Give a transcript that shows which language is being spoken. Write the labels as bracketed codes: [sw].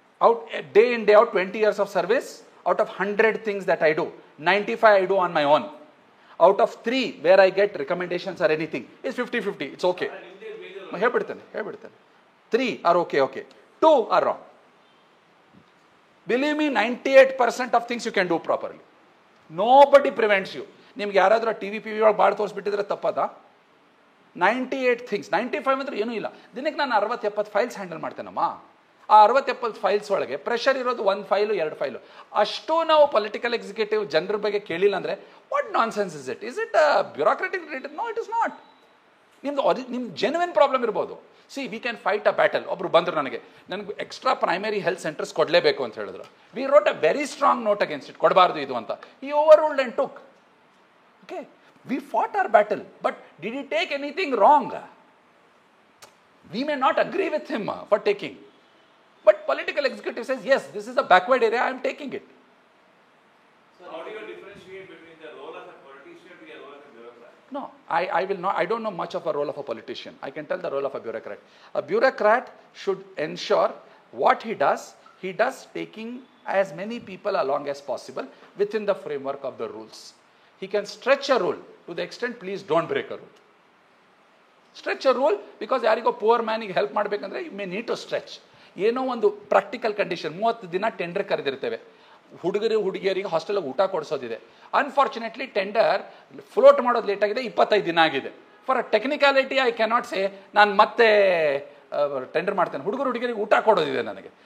[en] Out day in, day out, 20 years of service, out of 100 things that I do, 95 I do on my own. Out of 3 where I get recommendations or anything, it's 50-50. It's okay. [kn] ಹೇಳ್ಬಿಡ್ತೇನೆ. [en] 3 are okay. 2 are wrong. Believe me, 98% of things you can do properly. Nobody prevents you. [kn] ನಿಮ್ಗೆ ಯಾರಾದರೂ TVP ಒಳಗೆ ಬಾಳ್ ತೋರಿಸ್ಬಿಟ್ಟಿದ್ರೆ ತಪ್ಪದ? 98 things, 95 ಅಂದ್ರೆ ಏನೂ ಇಲ್ಲ. ದಿನಕ್ಕೆ ನಾನು 60-70 ಫೈಲ್ಸ್ ಹ್ಯಾಂಡಲ್ ಮಾಡ್ತೇನಮ್ಮ. ಆ 60-70 ಫೈಲ್ಸ್ ಒಳಗೆ ಪ್ರೆಷರ್ ಇರೋದು 1 ಫೈಲು 2 ಫೈಲು. ಅಷ್ಟು ನಾವು ಪೊಲಿಟಿಕಲ್ ಎಕ್ಸಿಕ್ಯೂಟಿವ್ ಜನರ ಬಗ್ಗೆ ಕೇಳಿಲ್ಲ ಅಂದರೆ [en] What nonsense is it? Is it bureaucratic related? No, it is not. [kn] ನಿಮ್ದು ಜೆನ್ಯುನ್ ಪ್ರಾಬ್ಲಮ್ ಇರ್ಬೋದು. [en] See, we can fight a battle. [kn] ಒಬ್ರು ಬಂದರು ನನಗೆ ಎಕ್ಸ್ಟ್ರಾ ಪ್ರೈಮರಿ ಹೆಲ್ತ್ ಸೆಂಟರ್ಸ್ ಕೊಡಲೇಬೇಕು ಅಂತ ಹೇಳಿದ್ರು. [en] we wrote a very strong note against it, [kn] ಕೊಡಬಾರ್ದು ಇದು ಅಂತ. [en] He overruled and took. Okay, we fought our battle, but did he take anything wrong? We may not agree with him for taking, but political executive says yes, this is a backward area, I am taking it. So how do you differentiate between the role of a politician and the role of a bureaucrat? No, I will not. I don't know much of a role of a politician. I can tell the role of a bureaucrat. A bureaucrat should ensure what he does taking as many people along as possible within the framework of the rules. He can stretch a rule to the extent, please don't break a rule. Stretch a rule because [kn] ಯಾರಿಗೋ poor ಮ್ಯಾನಿಗೆ help ಮಾಡಬೇಕಂದ್ರೆ [en] You may need to stretch. [kn] ಏನೋ ಒಂದು practical condition, 30 ದಿನ tender ಕರೆದಿರ್ತೇವೆ, ಹುಡುಗಿಯರಿಗೆ ಹಾಸ್ಟೆಲ್ಗೆ ಊಟ ಕೊಡಿಸೋದಿದೆ. Unfortunately tender float ಮಾಡೋದು late ಆಗಿದೆ, 25 ದಿನ ಆಗಿದೆ. [en] for a technicality I cannot say [kn] ನಾನು ಮತ್ತೆ ಟೆಂಡರ್ ಮಾಡ್ತೇನೆ, ಹುಡುಗರಿಗೆ ಊಟ ಕೊಡೋದಿದೆ ನನಗೆ.